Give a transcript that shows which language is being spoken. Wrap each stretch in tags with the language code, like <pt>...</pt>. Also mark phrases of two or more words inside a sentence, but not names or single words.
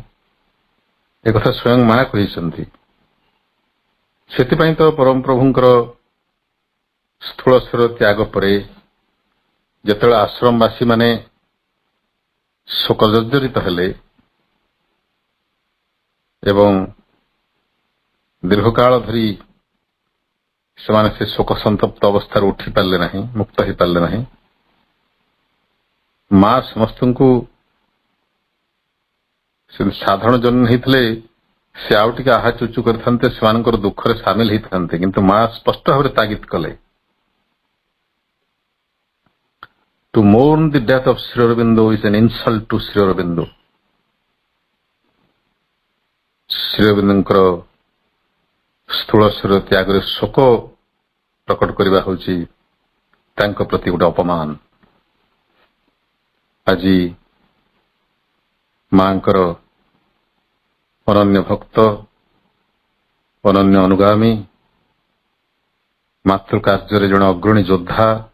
<or>ଏକଥା ସ୍ୱୟଂ ମା କହିଛନ୍ତି। ସେଥିପାଇଁ ତ ପରମ ପ୍ରଭୁଙ୍କର ସ୍ଥୂଳ ଶରୀର ତ୍ୟାଗ ପରେ ଯେତେବେଳେ ଆଶ୍ରମବାସୀ ମାନେ ଶୋକ ଜର୍ଜରିତ ହେଲେ ଏବଂ ଦୀର୍ଘକାଳ ଧରି ସେମାନେ ସେ ଶୋକ ସନ୍ତପ୍ତ ଅବସ୍ଥାରୁ ଉଠି ପାରିଲେ ନାହିଁ, ମୁକ୍ତ ହେଇପାରିଲେ ନାହିଁ, ମା ସମସ୍ତଙ୍କୁ ସାଧାରଣ ଜନ୍ମ ହେଇଥିଲେ ସେ ଆଉ ଟିକେ ଆହା ଚୁଚୁ କରିଥାନ୍ତେ, ସେମାନଙ୍କର ଦୁଃଖରେ ସାମିଲ ହେଇଥାନ୍ତେ, କିନ୍ତୁ ମା ସ୍ପଷ୍ଟ ଭାବରେ ତାଗିଦ କଲେ,</or> <en>To mourn the death of Sri Aurobindo is an insult to Sri Aurobindo.</en> <or>ଶ୍ରୀ ଅରବିନ୍ଦଙ୍କର ସ୍ଥୂଳ ଶରୀର ତ୍ୟାଗରେ ଶୋକ ପ୍ରକଟ କରିବା ହେଉଛି ତାଙ୍କ ପ୍ରତି ଗୋଟେ ଅପମାନ। ଆଜି ମାଙ୍କର ଅନନ୍ୟ ଭକ୍ତ, ଅନନ୍ୟ ଅନୁଗାମୀ, ମାତୃ କାର୍ଯ୍ୟରେ ଜଣେ ଅଗ୍ରଣୀ ଯୋଦ୍ଧା,</or>